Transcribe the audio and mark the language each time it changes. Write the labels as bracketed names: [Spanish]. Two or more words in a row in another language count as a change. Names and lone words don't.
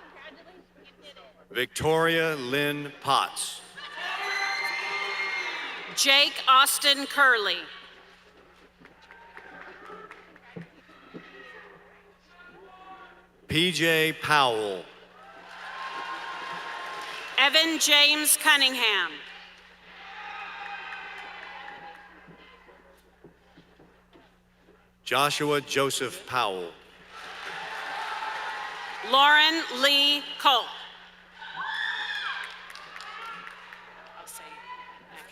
[English] Victoria Lynn Potts. Jake Austin Curley. PJ Powell. Evan James Cunningham. Joshua Joseph Powell. Lauren Lee Culp. I'll say after.